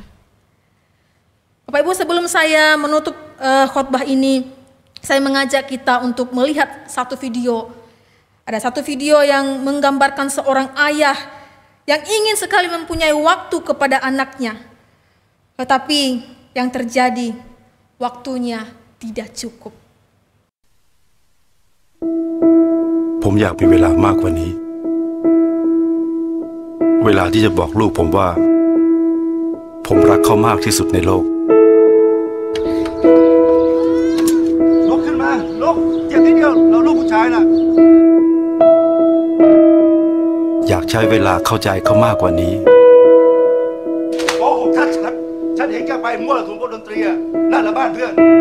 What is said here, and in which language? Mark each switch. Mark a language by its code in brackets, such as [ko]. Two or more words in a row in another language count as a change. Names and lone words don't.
[id] Bapak Ibu, sebelum saya menutup khotbah ini, saya mengajak kita untuk melihat satu video. Ada satu video yang menggambarkan seorang ayah yang ingin sekali mempunyai waktu kepada anaknya. Tetapi yang terjadi, waktunya tidak cukup. [th] ผมอยากมีเวลามากกว่านี้เวลาที่จะบอกลูกผมว่าผมรักเขามากที่สุดในโลกลุกขึ้นมาลุกเจ็บนิดเดียวเราลูกผู้ชายนะอยากใช้เวลาเข้าใจเขามากกว่านี้โอ้ผมฉันเห็นแกไปมั่วสุมกับดนตรีนั่นละบ้านเพื่อน